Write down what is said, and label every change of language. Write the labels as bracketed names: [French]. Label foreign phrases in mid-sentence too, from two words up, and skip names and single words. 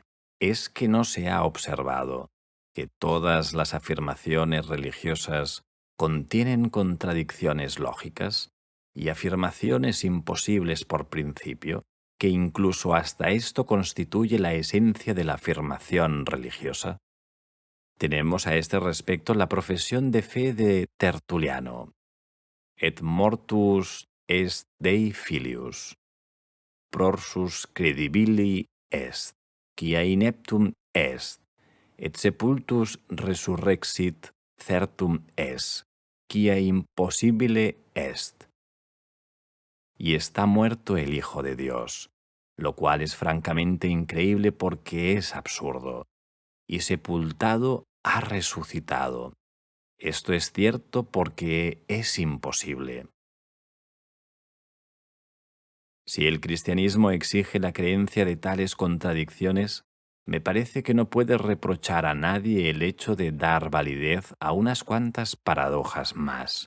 [Spanish] Es que no se ha observado que todas las afirmaciones religiosas contienen contradicciones lógicas y afirmaciones imposibles por principio, que incluso hasta esto constituye la esencia de la afirmación religiosa. Tenemos a este respecto la profesión de fe de Tertuliano: [Latin] Et mortus est Dei filius, prorsus credibili est, quia ineptum est, et sepultus resurrexit certum est, quia impossibile est. [Spanish] Y está muerto el Hijo de Dios, lo cual es francamente increíble porque es absurdo, y sepultado ha resucitado. Esto es cierto porque es imposible. Si el cristianismo exige la creencia de tales contradicciones, me parece que no puede reprochar a nadie el hecho de dar validez a unas cuantas paradojas más.